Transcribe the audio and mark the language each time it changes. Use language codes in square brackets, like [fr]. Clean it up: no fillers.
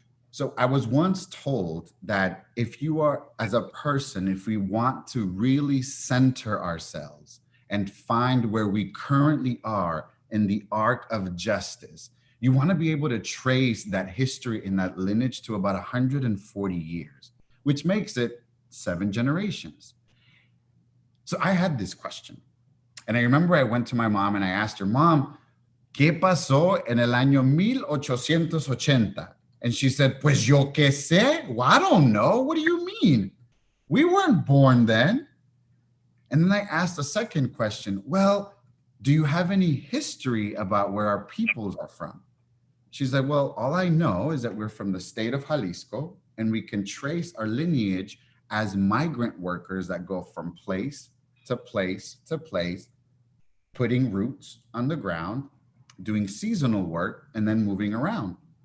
[en] So I was once told that if you are, as a person, if we want to really center ourselves and find where we currently are in the arc of justice, you want to be able to trace that history and that lineage to about 140 years, which makes it 7 generations. So I had this question. And I remember I went to my mom and I asked her, Mom, [es] ¿qué pasó en el año 1880? [en] And she said, [es] pues yo qué sé? [en] Well, I don't know. What do you mean? We weren't born then. And then I asked a second question. Well, do you have any history about where our peoples are from? She said, well, all I know is that we're from the state of Jalisco and we can trace our lineage as migrant workers that go from place to place to place, putting roots on the ground, doing seasonal work, and then moving around.